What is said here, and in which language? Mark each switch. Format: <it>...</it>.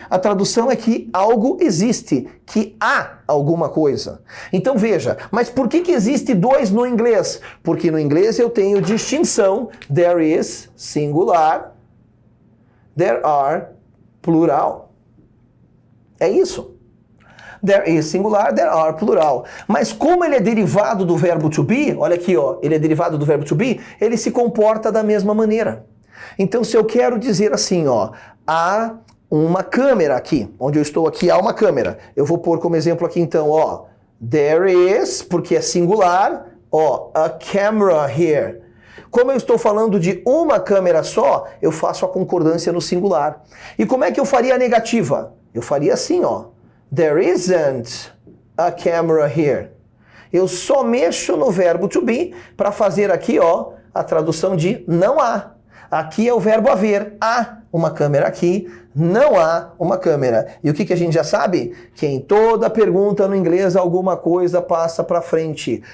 <pt>A tradução é que algo existe, que há alguma coisa. Então veja, mas por que existe dois no inglês? Porque no inglês eu tenho distinção,</pt> <en>there is,</en> <pt>singular,</pt> <en>there are,</en> <pt>plural. É isso.</pt> <en>There is singular, there are plural.</en> <pt>Mas como ele é derivado do verbo to be, olha aqui, ó, ele é derivado do verbo to be, ele se comporta da mesma maneira. Então, se eu quero dizer assim, ó, há uma câmera aqui, onde eu estou aqui há uma câmera. Eu vou pôr como exemplo aqui então, ó,</pt> <en>there is,</en> <pt>porque é singular, ó,</pt> <en>a camera here.</en> <pt>Como eu estou falando de uma câmera só, eu faço a concordância no singular. E como é que eu faria a negativa?</pt> <en>Eu faria assim, ó, there isn't a camera here.</en> <pt>Eu só mexo no verbo to be para fazer aqui, ó, a tradução de não há. Aqui é o verbo haver. Há uma câmera aqui, não há uma câmera. E o que a gente já sabe? Que em toda pergunta no inglês alguma coisa passa para frente.</pt>